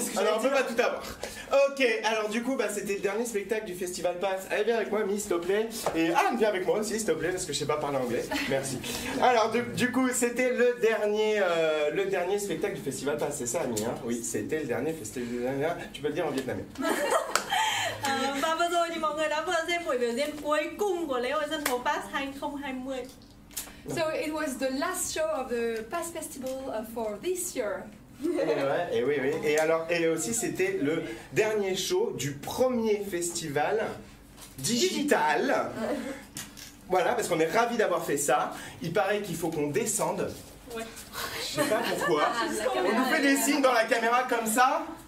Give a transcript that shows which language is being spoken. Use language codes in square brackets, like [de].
[fr] Alors on peut pas tout avoir. Ok, alors du coup c'était le dernier spectacle du Festival Pass. Allez, viens avec moi, Miss, s'il te plaît. Et Anne, viens avec moi aussi, s'il te plaît, parce que je sais pas parler anglais. Merci. Alors du coup, c'était le dernier spectacle du Festival Pass, c'est ça, Annie, hein? Oui, c'était le dernier festival. Tu peux le dire en vietnamien. [vi] Và vừa rồi thì mọi người đã vừa xem buổi biểu diễn cuối cùng của lễ hội sân khấu Pass 2020. [en] So it was the last show of the Pass Festival for this year. [fr] Et oui. Et aussi, c'était le dernier show du premier festival digital. Voilà, parce qu'on est ravis d'avoir fait ça. Il paraît qu'il faut qu'on descende. Ouais. Je sais pas pourquoi. On nous fait des signes dans la caméra comme ça.